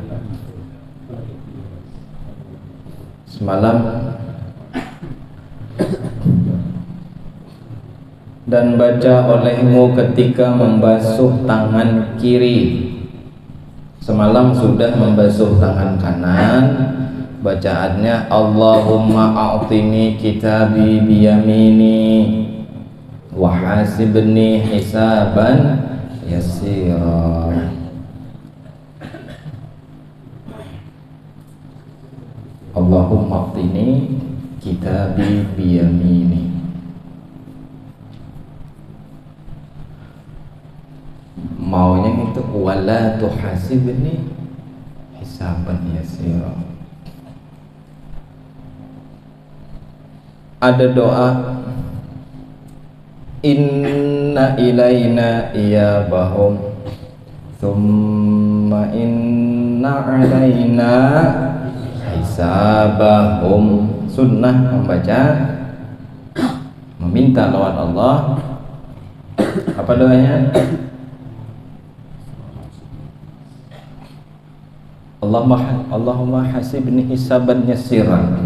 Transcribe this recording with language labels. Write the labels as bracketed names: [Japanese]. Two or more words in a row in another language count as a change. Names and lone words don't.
[Indonesian] Semalam. Dan baca olehmu ketika membasuh tangan kiri. Semalam sudah membasuh tangan kanan. [Arabic] Bacaannya اللهم أعطني كتابي بيميني وحاسبني حسابا يسيرا. اللهم أعطني كتابي بيميني. [Indonesian] Maunya itu [Arabic] ولا تحاسبني حسابا يسيرا. [Indonesian] Ada doa [Arabic] إن إلينا إيابهم ثم إن علينا حسابهم. [Indonesian] Sunnah membaca, meminta lawan Allah. Apa doanya? [Arabic] اللهم حاسبني حسابا يسيرا.